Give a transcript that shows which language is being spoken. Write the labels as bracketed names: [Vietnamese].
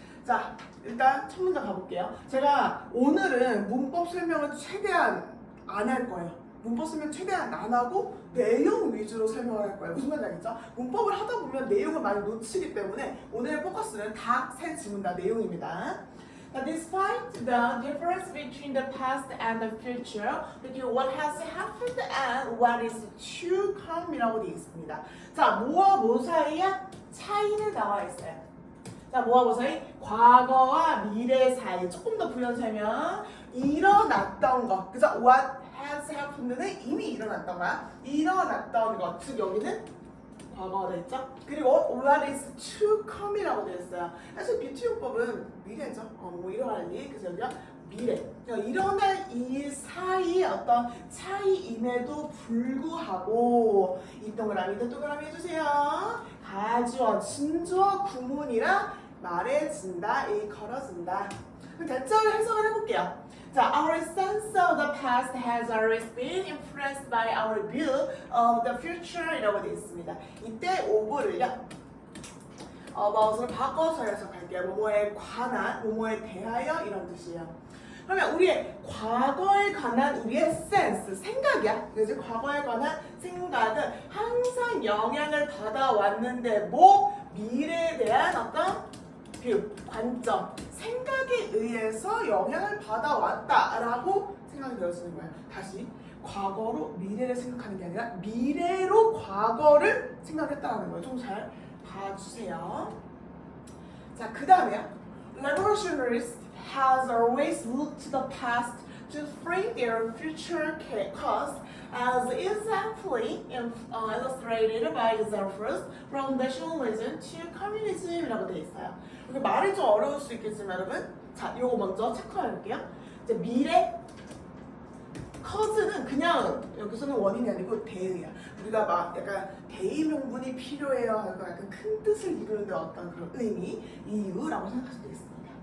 [Korean] 자, 일단 첫 문제 가볼게요. 제가 오늘은 문법 설명을 최대한 안 할 거예요. 문법 설명 최대한 안 하고 내용 위주로 설명을 할 거예요. 무슨 말인지 알겠죠? 문법을 하다 보면 내용을 많이 놓치기 때문에 오늘의 포커스는 다 세 지문 다 내용입니다. [English] Despite the difference between the past and the future, between what has happened and what is to come이라고 [Korean] 되어 있습니다. 자, 뭐와 뭐 사이에 차이는 나와 있어요. 자, 뭐와 뭐 사이? 과거와 미래 사이. 조금 더 부연 설명. 일어났던 것. 그죠? [English] What has happened [Korean] 는 이미 일어났던 거야. 일어났던 것. 즉, 여기는 과거가 되어 있죠? 그리고 [English] what is to come [Korean] 이라고 되어 있어요. 사실 비투용법은 미래죠. 뭐 일어날 일. 그래서 여기가 미래. 그러니까 일어날 일 사이의 어떤 차이임에도 불구하고 이 동그라미 해주세요. 가주어, 진주어, 구문이라 말해진다, 일컬어진다. 그럼 대체로 해석을 해볼게요. [English] 자, our sense of the past has always been influenced by our view of the future이라고 [Korean] 되어 있습니다. 이때 over를요, 무엇으로 바꿔서 해석할게요. 뭐뭐에 관한, 뭐뭐에 대하여 이런 뜻이에요. 그러면 우리의 과거에 관한 우리의 sense, 생각이야. 그래서 과거에 관한 생각은 항상 영향을 받아왔는데 뭐 미래에 대한 어떤 뷰, 관점, 생각에 의해서 영향을 받아왔다라고 생각이 되어지는 거예요. 다시 과거로 미래를 생각하는 게 아니라 미래로 과거를 생각했다는 거예요. 좀 잘 봐주세요. 자, 그 다음에요. [English] Revolutionists has always looked to the past to frame their future cause, as exactly illustrated by examples from nationalism to communism이라고 [Korean] 되어 있어요. 이게 말이 좀 어려울 수 있겠지만 여러분, 자, 요거 먼저 체크해볼게요. 이제 미래 cause는 그냥 여기서는 원인이 아니고 대의야. 우리가 막 약간 대의 명분이 필요해요 하고 약간 큰 뜻을 이루는데 어떤 그런 의미, 이유라고 생각하시면 되겠습니다.